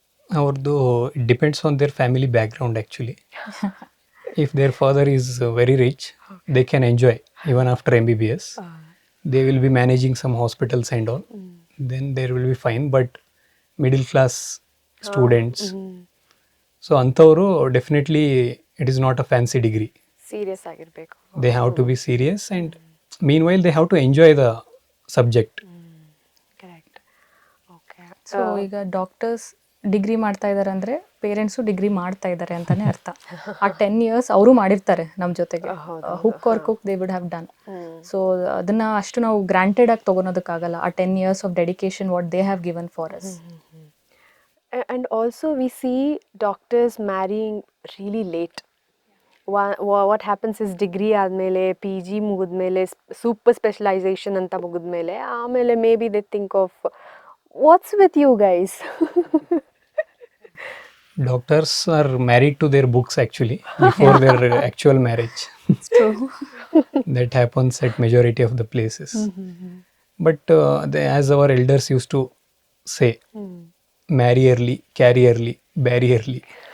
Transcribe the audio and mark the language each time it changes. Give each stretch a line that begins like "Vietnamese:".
English: ಅವ್ರದ್ದು it depends on their family background actually. If their father is very rich, they can enjoy even after MBBS. They will be managing some hospitals and all. then there will be fine. But middle class students, so ಅಂಥವರು definitely it is not a fancy degree.
Kannada: Serious ಆಗಿರಬೇಕು.
English: They have to be serious, and meanwhile they have to enjoy the subject. Correct. Okay.
Kannada: So ಈಗ doctors degree ಮಾಡ್ತಾ ಇದ್ದಾರೆ ಅಂದರೆ parents degree ಮಾಡ್ತಾ ಇದ್ದಾರೆ ಅಂತಾನೆ ಅರ್ಥ. ಆ 10 years ಅವರು ಮಾಡಿರ್ತಾರೆ ನಮ್ಮ ಜೊತೆಗೆ,
English: Hook R cook they would have done.
Kannada: So ಅದನ್ನ ಅಷ್ಟು ನಾವು ಗ್ರಾಂಟೆಡ್ ಆಗಿ ತೊಗೊಳೋದಕ್ಕಾಗಲ್ಲ. ಆ 10 years
English: Of dedication what they have given for us. And also we see doctors marrying really late. What happens is degree
Kannada: ಆದಮೇಲೆ ಪಿ ಜಿ ಮುಗಿದ್ಮೇಲೆ
English: super specialisation
Kannada: ಅಂತ ಮುಗಿದ್ಮೇಲೆ ಆಮೇಲೆ
English: Maybe they think of what's with you guys. Doctors are married to their books actually before their actual marriage. That happens at majority of the places. But as our elders used to say, marry early, carry early, bury early.